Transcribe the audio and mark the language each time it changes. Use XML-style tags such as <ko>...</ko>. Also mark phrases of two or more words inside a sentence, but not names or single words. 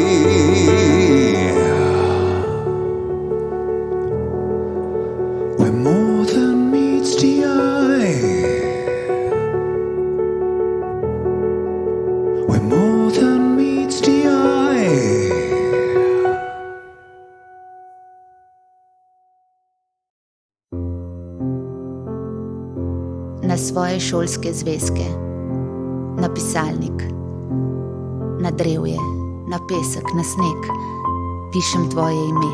<en>We're more than meets the eye. We're more than meets the eye.</en> <sl>Na svoje šolske zvezke, na pisalnik, na drevje, na pesek, na sneg, pišem tvoje ime.</sl>